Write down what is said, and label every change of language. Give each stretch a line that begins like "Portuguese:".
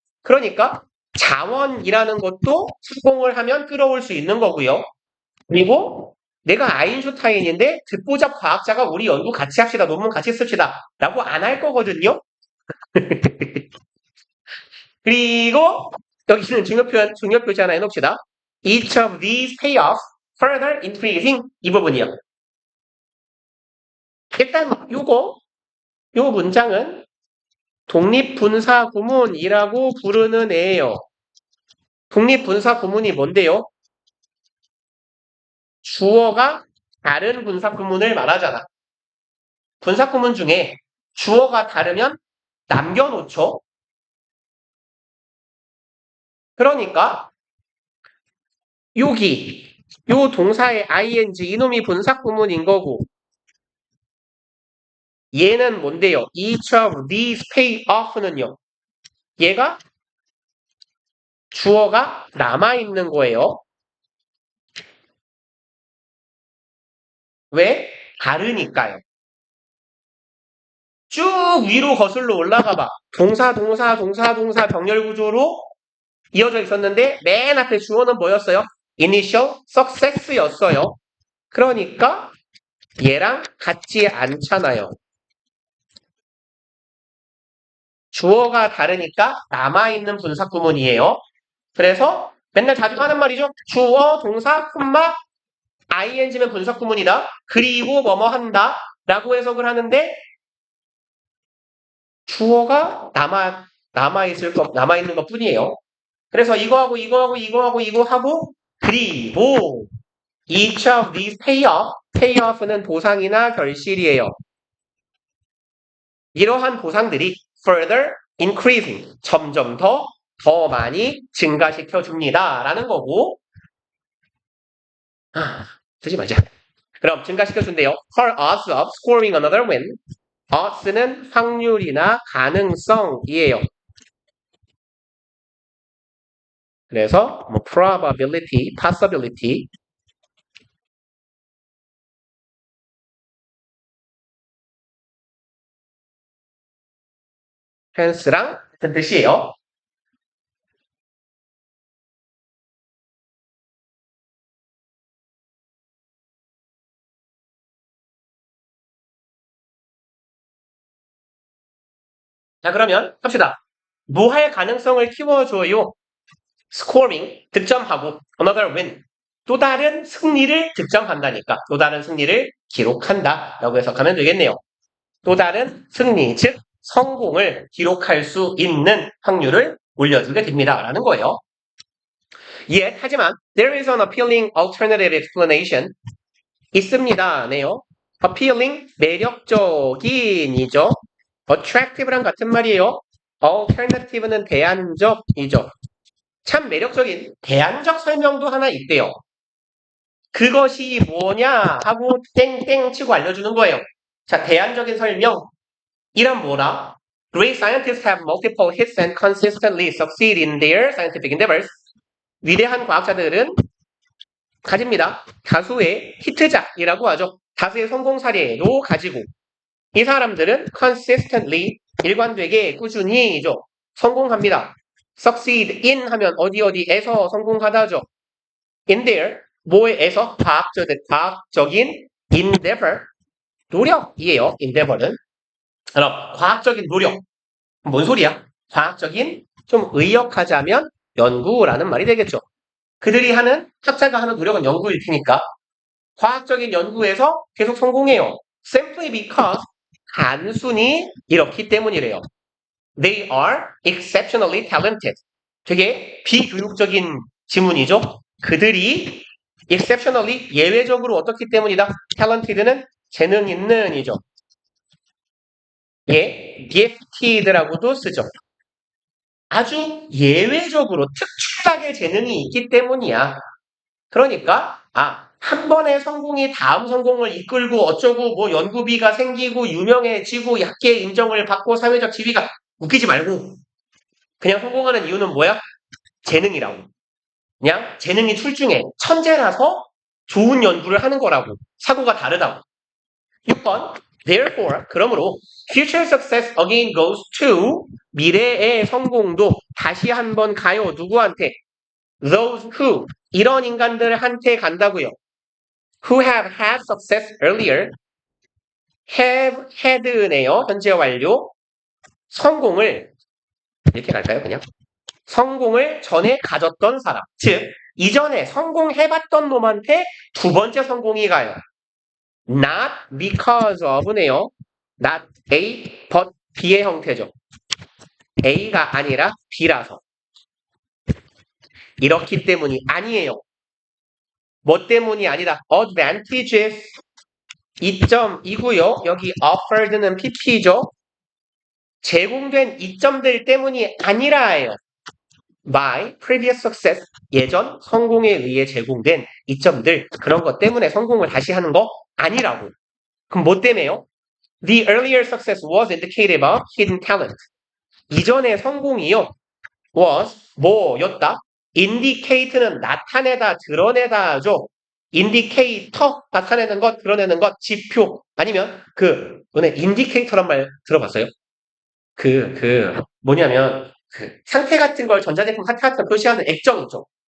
Korean: 그러니까 자원이라는 것도 수공을 하면 끌어올 수 있는 거고요. 그리고 내가 아인슈타인인데 듣보잡 과학자가 우리 연구 같이 합시다. 논문 같이 씁시다. 라고 안 할 거거든요. 그리고 여기는 중요표시 하나 해놓읍시다.
English: Each of these pay off further increasing
Korean: 이 부분이요. 일단 요 문장은 독립분사구문이라고 부르는 애예요. 독립분사구문이 뭔데요? 주어가 다른 분사구문을 말하잖아. 분사구문 중에 주어가 다르면 남겨놓죠. 그러니까 여기 요 동사의 ing 이놈이 분사구문인 거고 얘는 뭔데요?
English: Each of these pay off는요.
Korean: 얘가 주어가 남아있는 거예요. 왜? 다르니까요. 쭉 위로 거슬러 올라가 봐. 동사 병렬 구조로 이어져 있었는데 맨 앞에 주어는 뭐였어요?
English: Initial success였어요.
Korean: 그러니까 얘랑 같지 않잖아요. 주어가 다르니까 남아있는 분사구문이에요. 그래서 맨날 자주 하는 말이죠. 주어, 동사, 콤마, ing면 분사구문이다. 그리고 뭐뭐 한다. 라고 해석을 하는데 주어가 남아있는 것 뿐이에요. 그래서 이거 하고 그리고
English: each of these payoff
Korean: 는 보상이나 결실이에요. 이러한 보상들이
English: further increasing
Korean: 점점 더 많이 증가시켜 줍니다. 라는 거고 쓰지 말자. 그럼 증가시켜 준대요.
English: For odds of scoring another win.
Korean: odds는 확률이나 가능성이에요. 그래서 뭐 probability, possibility chance랑 같은 뜻이에요. 자 그러면 합시다. 뭐 할 가능성을 키워줘요? scoring, 득점하고
English: another win,
Korean: 또 다른 승리를 득점한다니까 또 다른 승리를 기록한다 라고 해석하면 되겠네요. 또 다른 승리, 즉 성공을 기록할 수 있는 확률을 올려주게 됩니다 라는 거예요.
English: Yet,
Korean: 하지만
English: there is an appealing alternative explanation
Korean: 있습니다. 네요. appealing, 매력적인이죠. attractive랑 같은 말이에요. alternative는 대안적이죠. 참 매력적인 대안적 설명도 하나 있대요. 그것이 뭐냐 하고 땡땡 치고 알려주는 거예요. 자, 대안적인 설명. 이란 뭐라?
English: Great scientists have multiple hits and consistently succeed in their scientific endeavors.
Korean: 위대한 과학자들은 가집니다. 다수의 히트작이라고 하죠. 다수의 성공 사례도 가지고 이 사람들은 consistently 일관되게 꾸준히죠. 성공합니다.
English: succeed in
Korean: 하면 어디에서 성공하다죠. in their 뭐에서 과학적인 endeavor 노력이에요. endeavor는 그럼 과학적인 노력 뭔 소리야? 과학적인 좀 의역하자면 연구라는 말이 되겠죠. 그들이 하는 학자가 하는 노력은 연구일 테니까 과학적인 연구에서 계속 성공해요.
English: simply because
Korean: 단순히 이렇기 때문이래요.
English: They are exceptionally talented.
Korean: 되게 비교육적인 지문이죠. 그들이 exceptionally 예외적으로 어떻기 때문이다. talented는 재능 있는이죠. 예, gifted라고도 쓰죠. 아주 예외적으로 특출나게 재능이 있기 때문이야. 그러니까 한 번의 성공이 다음 성공을 이끌고 어쩌고 뭐 연구비가 생기고 유명해지고 약계 인정을 받고 사회적 지위가 웃기지 말고 그냥 성공하는 이유는 뭐야? 재능이라고. 그냥 재능이 출중해. 천재라서 좋은 연구를 하는 거라고. 사고가 다르다고. 6번 Therefore, 그러므로
English: future success again goes to
Korean: 미래의 성공도 다시 한번 가요. 누구한테?
English: Those who
Korean: 이런 인간들한테 간다고요.
English: Who have had success earlier have had네요.
Korean: 현재 완료. 성공을 이렇게 갈까요? 그냥 성공을 전에 가졌던 사람. 즉 이전에 성공해봤던 놈한테 두 번째 성공이 가요.
English: Not because of네요. Not A, but B의
Korean: 형태죠. A가 아니라 B라서. 이렇기 때문이 아니에요. 뭐 때문이 아니라 advantages 이점이고요. 여기 offered는 PP죠. 제공된 이점들 때문이 아니라예요.
English: by previous success
Korean: 예전 성공에 의해 제공된 이점들 그런 것 때문에 성공을 다시 하는 거 아니라고. 그럼 뭐 때문에요?
English: The earlier success was indicative of hidden talent.
Korean: 이전의 성공이요. was 뭐였다? indicate는 나타내다, 드러내다죠. indicator 나타내는 것, 드러내는 것, 지표 아니면 너네 indicator란 말 들어봤어요? 뭐냐면 상태 같은 걸 전자제품 상태 같은 걸 표시하는 액정이죠.